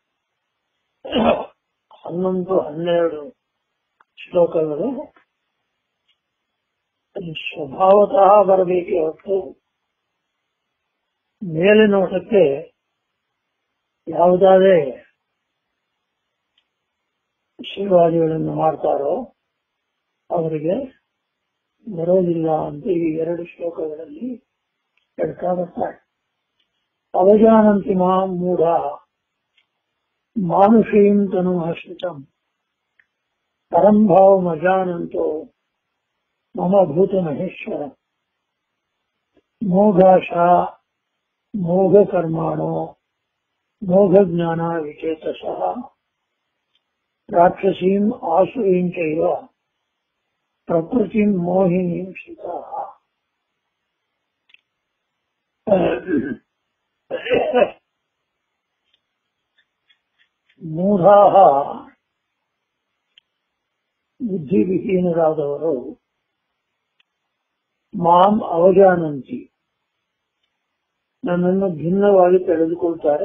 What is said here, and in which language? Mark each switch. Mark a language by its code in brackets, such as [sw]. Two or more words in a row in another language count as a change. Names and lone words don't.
[kn] 11-12 ಶ್ಲೋಕಗಳು ಅದು ಸ್ವಭಾವತಃ ಬರಬೇಕೆ ಹೊರತು ಮೇಲೆ ನೋಟಕ್ಕೆ ಯಾವುದಾದ್ರೆ ಶಿವಾದಿಗಳನ್ನು ಮಾಡ್ತಾರೋ ಅವರಿಗೆ ಬರೋದಿಲ್ಲ ಅಂತ ಈ 2 ಶ್ಲೋಕಗಳಲ್ಲಿ ಹೇಳ್ತಾ ಬರ್ತಾರೆ. [sa] ಅವಜಾನಂತಿ ಮಾಂ ಮೂಢ ಮಾನುಷೀಂ ತನು ಆಶ್ರಿತಂ ಪರಂ ಭಾವಮಜಾನಂತೋ ಮಮ ಭೂತ ಮಹೇಶ್ವರ ಮೋಘಾಶ ಮೋಘ ಕರ್ಮಾಣೋ ಮೋಘ ಜ್ಞಾನ ವಿಚೇತಸಃ ರಾಕ್ಷಸೀಂ ಆಸುರೀಂ ಚೈವ ಪ್ರಕೃತಿಂ ಮೋಹಿನೀಂ ಶ್ರಿತಾಃ. [kn] ಮೂಢಾಃ ಬುದ್ಧಿವಿಹೀನರಾದವರು [sa] ಮಾಂ ಅವಜಾನಂತಿ [kn] ನನ್ನನ್ನು ಭಿನ್ನವಾಗಿ ತಿಳಿದುಕೊಳ್ತಾರೆ.